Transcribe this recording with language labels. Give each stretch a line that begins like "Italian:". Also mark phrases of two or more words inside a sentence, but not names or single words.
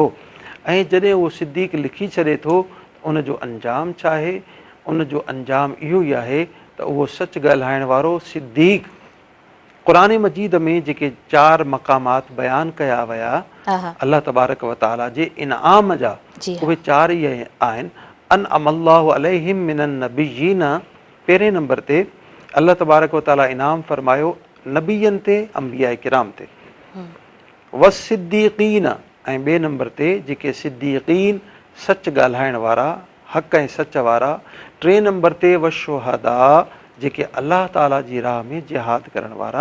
Sindhi: ऐं जॾहिं उहो सिद्दीक़ लिखी छॾे थो, उनजो अंजाम छा आहे? उनजो अंजाम इहो ई आहे त उहो सच ॻाल्हाइण वारो सिद्दीक़। क़ुरान मजीद में जेके 4 मक़ामात बयानु कया विया
Arabic: الله تبارك وتعالى
Sindhi: जे इनाम जा, उहे 4 ई आहिनि।
Arabic: أنعم الله عليهم من النبيين,
Sindhi: पहिरें नंबर ते
Arabic: الله تبارك وتعالى
Sindhi: इनाम फरमायो नबियनि ते, अंबिया किराम ते। वसिद्दीक़ीन, ऐं ॿिए नंबर ते जेके सिद्दीक़ीन सच ॻाल्हाइण वारा, हक़ ऐं सच वारा। 3 नंबर ते वशुहदा, जेके अल्लाह ताला जी राह में जिहाद करण वारा।